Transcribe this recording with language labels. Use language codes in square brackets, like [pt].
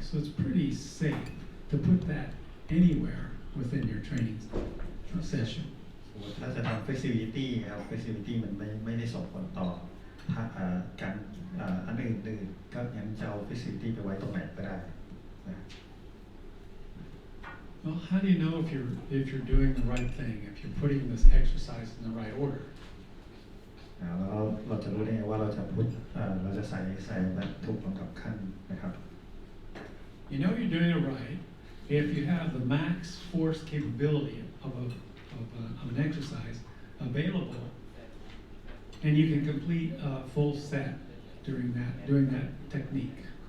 [en] So it's pretty safe to put that anywhere within your training session. [th] ถ้าจะทำ flexibility ครับ flexibility มันไม่ได้ส่งผลต่อการอันอื่นๆก็ยังจะเอา flexibility ไปไว้ตรงไหนก็ได้นะ [en] Well, how do you know if you're doing the right thing, if you're putting this exercise in the right order? [th] แล้วเราจะรู้ได้ไงว่าเราจะเราจะใส่แบบถูกลำดับขั้นนะครับ [en] You know you're doing it right if you have the max force capability of an exercise available, and you can complete a full set doing that technique.